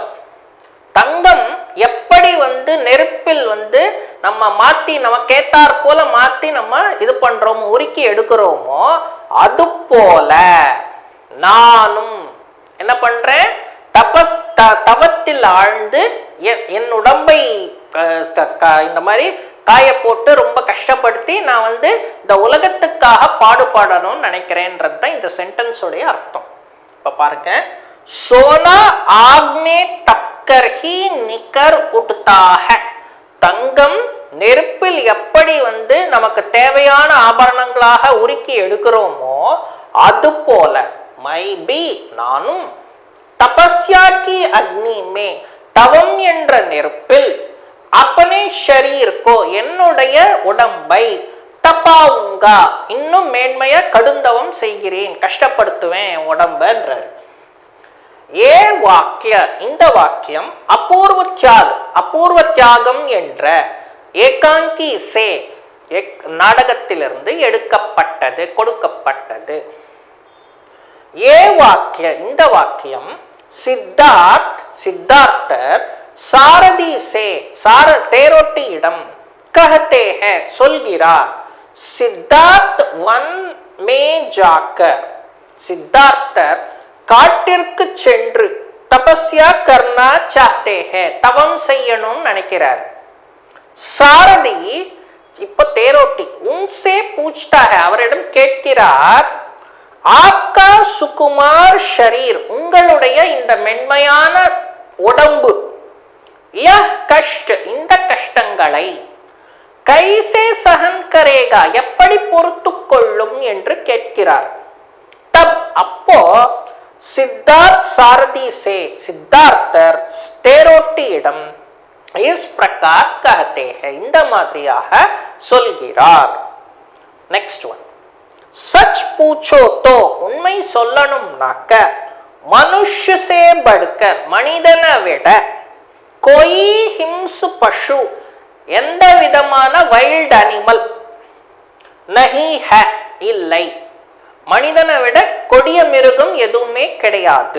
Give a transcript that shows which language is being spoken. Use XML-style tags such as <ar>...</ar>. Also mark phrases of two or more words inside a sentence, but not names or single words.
<ta>தங்கம் எப்படி நெருப்பில் நம்ம மாத்தி நமக்கு ஏத்தார் போல மாத்தி நம்ம இது பண்றோமோ உருக்கி எடுக்கிறோமோ அது போல நானும் என்ன பண்றேன், தவத்தில் ஆழ்ந்து என் உடம்பை இந்த மாதிரி காய போட்டு ரொம்ப கஷ்டப்படுத்தி நான் இந்த உலகத்துக்காக பாடுபடணும்னு நினைக்கிறேன்றது தான் இந்த சென்டென்ஸோடைய அர்த்தம். இப்ப பாருங்க,</ta> <hi>सोना आग में तपकर ही निकर उठता है.</hi> <ta>தங்கம் நெருப்பில் எப்படி நமக்கு தேவையான ஆபரணங்களாக உருக்கி எடுக்கிறோமோ அது போல</ta> <hi>मैं भी</hi> <ta>நானும்</ta> <hi>तपस्या की अग्नि में</hi> <ta>தவம் என்ற நெருப்பில்</ta> <hi>अपने शरीर को</hi> <ta>என்னுடைய உடம்பை தபாவுங்கா இன்னும் மேன்மையா கடுந்தவம் செய்கிறேன், கஷ்டப்படுத்துவேன் உடம்புன்றார்.</ta> <hi>ये वाक्य</hi> <ta>இந்த வாக்கியம் அபூர்வ தியாகம் என்ற</ta> <hi>एकांकी से</hi> <ta>நாடகத்திலிருந்து எடுக்கப்பட்டது கொடுக்கப்பட்டது.</ta> <hi>ये वाक्य</hi> <ta>இந்த வாக்கியம் சித்தார்த்தர்</ta> <hi>सारथी से</hi> <ta>தேரோட்டியிடம்</ta> <hi>कहते हैं</hi> <ta>சொல்கிறார், சித்தார்த்</ta> <hi>वन में जाकर</hi> <ta>சித்தார்த்தர் காட்டிற்கு சென்று</ta> <hi>तपस्या करना चाहते हैं</hi> <ta>தவம் செய்யணும்னு நினைக்கிறார். சாரதி இப்ப தேரோட்டி</ta> <hi>उनसे पूछता है</hi> <ta>அவரிடம் கேட்கிறார்,</ta> <hi>आपका सुकुमार शरीर</hi> <ta>உங்களுடைய இந்த மென்மையான உடம்பு</ta> <hi>यह कष्ट</hi> <ta>இந்த கஷ்டங்களை</ta> <hi>कैसे सहन करेगा</hi> <ta>எப்படி பொறுத்துக் கொள்ளும் என்று கேட்கிறார். தப் அப்போ</ta> <hi>सिद्धार्थ सारथी से</hi> <ta>சித்தார்த்தர் தேரோட்டியிடம்</ta> <hi>इस प्रकार कहते हैं</hi> <ta>இந்த மாதிரியாக சொல்கிறார்.</ta> <en>next one,</en> <hi>सच पूछो तो</hi> <ta>உண்மை சொல்லணும்னாக்க</ta> <hi>मनुष्य से बढ़कर</hi> <ta>மனிதனை விட</ta> <hi>कोई हिंस्र पशु</hi> <ta>எந்த விதமான</ta> <en>wild animal</en> <hi>नहीं है</hi> <ta>இல்லை, மனிதனை விட கொடிய மிருகம் எதுவுமே கிடையாது.</ta>